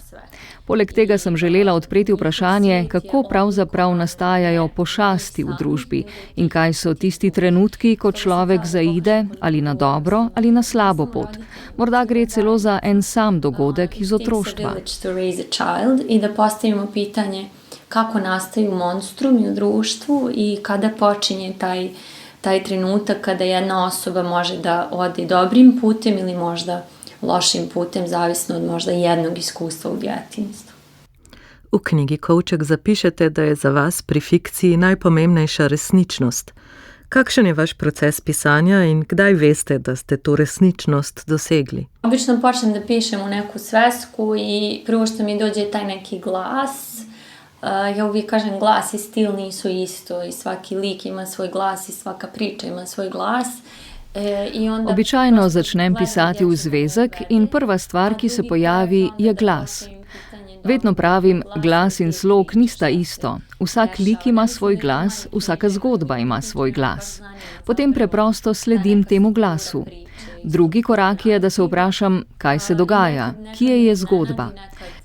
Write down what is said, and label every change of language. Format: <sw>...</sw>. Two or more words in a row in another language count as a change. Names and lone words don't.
<sl>Poleg tega sem želela odpreti vprašanje, kako pravzaprav nastajajo pošasti v družbi in kaj so tisti trenutki, ko človek zaide ali na dobro ali na slabo pot. Morda gre celo za en sam dogodek iz otroštva.</sl> <bs>I da postavimo pitanje kako nastaju monstrumi u društvu i kada počinje taj trenutak kada jedna osoba može da ode dobrim putem ili možda lošim putem, zavisno od možda jednog iskustva u djetinjstvu.</bs> <sl>V knjigi Kovček zapišete, da je za vas pri fikciji najpomembnejša resničnost. Kakšen je vaš proces pisanja in kdaj veste, da ste to resničnost dosegli?</sl> <bs>Obično počnem da pišem u neku svesku i prvo što mi dođe taj neki glas. Ja uvijek kažem glas i stil nisu isto i svaki lik ima svoj glas i svaka priča ima svoj glas.</bs> <sl>Običajno začnem pisati v zvezek in prva stvar, ki se pojavi, je glas. Vedno pravim, glas in slog nista isto. Vsak lik ima svoj glas, vsaka zgodba ima svoj glas. Potem preprosto sledim temu glasu. Drugi korak je, da se vprašam, kaj se dogaja, kje je zgodba.</sl>